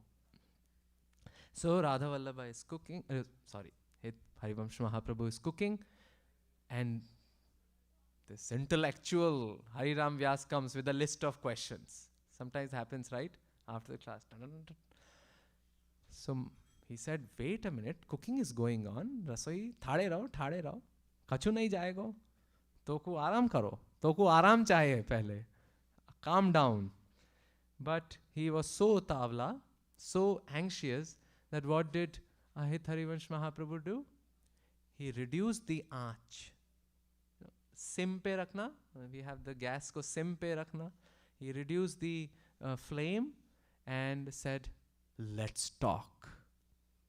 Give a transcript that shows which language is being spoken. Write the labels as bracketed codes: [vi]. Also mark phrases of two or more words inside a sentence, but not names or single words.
[en] So Radha Vallabha is cooking, Hit Harivamsa Mahaprabhu is cooking, and this intellectual Hariram Vyas comes with a list of questions. Sometimes happens, right? After the class. So he said, wait a minute, cooking is going on. [bra] रसोई, ठाड़े राओ। कछु नहीं जायेगो। तोकू आराम करो. तोकू आराम चाहिए पहले. [en] Calm down. But he was so tavla, so anxious, that what did Hit Harivamsa Mahaprabhu do? He reduced the aach. [hi] सिम पे रखना. [en] We have the [hi] गैस को सिम पे रखना. [en] He reduced the flame and said, let's talk.